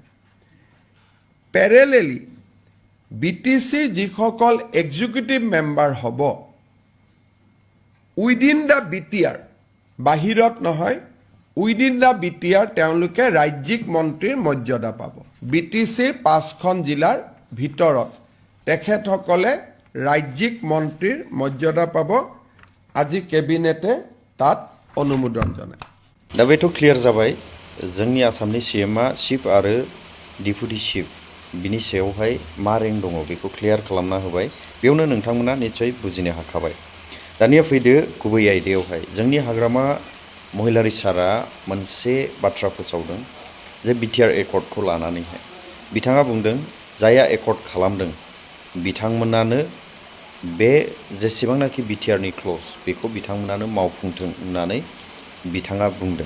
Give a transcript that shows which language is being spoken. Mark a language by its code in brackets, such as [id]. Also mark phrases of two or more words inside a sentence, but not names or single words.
[as] পেৰেলেলি বিটিচিৰ যিসকল [en] executive member [as] হ'ব [en] within the BTR, [as] বাহিৰত নহয়, [en] within the BTR [as] তেওঁলোকে ৰাজ্যিক মন্ত্ৰীৰ মৰ্যাদা পাব। বিটিচিৰ 5খন জিলাৰ ভিতৰত তেখেতসকলে ৰাজ্যিক মন্ত্ৰীৰ মৰ্যাদা পাব। আজি কেবিনেটে তাত অনুমোদন জনায়। [brx] दा बेथ' क्लियार जाबाय। जोंनि आसामनि CMआ चिफ आरो डिपुटि चिफ बिनि सायावहाय मा रेंक दङ बेखौ क्लियार खालामना होबाय। बेयावनो नोंथांमोना निस्सय बुजिनो हाखाबाय। दानिया फैदो गुबै आयदायावहाय। जोंनि हाग्रामा महिलारि सारा मोनसे बाथ्रा फोसावदों जे BTR एकर्डखौ लानानैहाय बिथाङा बुंदों जायहा एकर्ड खालामदों बिथांमोनानो बे जेसेबांनाखि BTRनि क्लज बेखौ बिथांमोनानो मावफुंथों होननानै बिथाङा बुंदों।